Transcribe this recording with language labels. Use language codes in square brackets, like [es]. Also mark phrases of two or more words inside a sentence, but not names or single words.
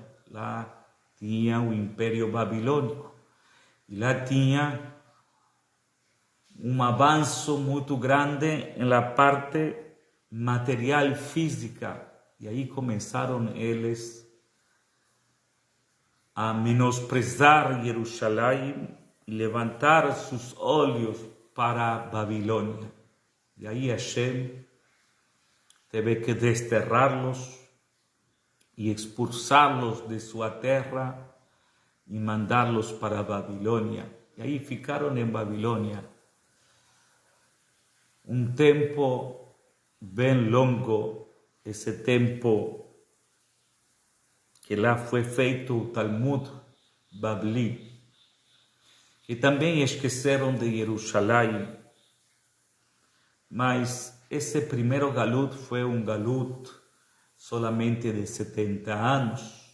[pt] Lá tinha o Império Babilônico e lá tinha um avanço muito grande na parte material física, e aí começaram eles a menosprezar Jerusalém e levantar seus olhos para a Babilônia. E aí Hashem teve que desterrá-los e expulsá-los de sua terra e mandá-los para a Babilônia. E aí ficaram em Babilônia um tempo bem longo, esse tempo que lá foi feito o Talmud Babli, que também esqueceram de Jerusalém, mas esse primeiro galut foi um galut solamente de 70 anos.